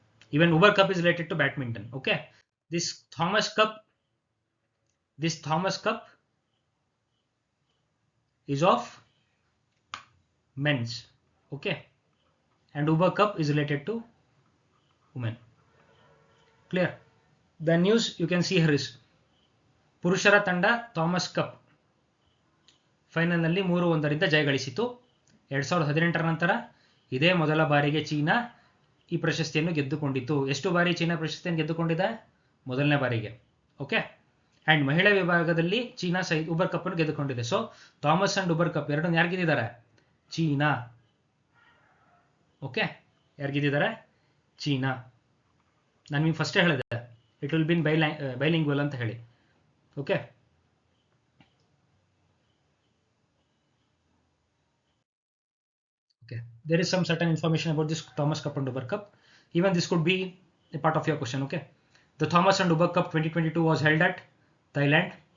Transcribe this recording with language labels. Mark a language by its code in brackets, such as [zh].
[en] Even Uber Cup is related to badminton. Okay, this Thomas Cup is of men's. Okay, and Uber Cup is related to women. Clear? The news you can see here is [kn] ಪುರುಷರ ತಂಡ Thomas cup ಫೈನಲ್ನಲ್ಲಿ 3-1 ಜಯಗಳಿಸಿತು. 2018 ನಂತರ ಇದೇ ಮೊದಲ ಬಾರಿಗೆ China ಈ ಪ್ರಶಸ್ತಿಯನ್ನು ಗೆದ್ದುಕೊಂಡಿತು. ಎಷ್ಟು ಬಾರಿ ಚೀನಾ ಪ್ರಶಸ್ತಿಯನ್ನು ಗೆದ್ದುಕೊಂಡಿದೆ? ಮೊದಲನೇ ಬಾರಿಗೆ. ಓಕೆ. ಅಂಡ್ ಮಹಿಳಾ ವಿಭಾಗದಲ್ಲಿ ಚೀನಾ ಉಬರ್ ಕಪ್ ಅನ್ನು ಗೆದ್ದುಕೊಂಡಿದೆ. So Thomas and Uber cup ಎರಡನ್ನು ಯಾರು ಗೆದ್ದಿದ್ದಾರೆ? ಚೀನಾ. ಓಕೆ, ಯಾರು ಗೆದ್ದಿದ್ದಾರೆ? ಚೀನಾ. ನಾನು ನಿಮ್ಗೆ ಫಸ್ಟೇ ಹೇಳಿದೆ [en] it will be in bilingual [kn] ಅಂತ ಹೇಳಿ. [en] Okay, there is some certain information about this Thomas Cup and Uber Cup. Even this could be a part of your question. Okay, the Thomas and Uber Cup 2022 was held at Thailand.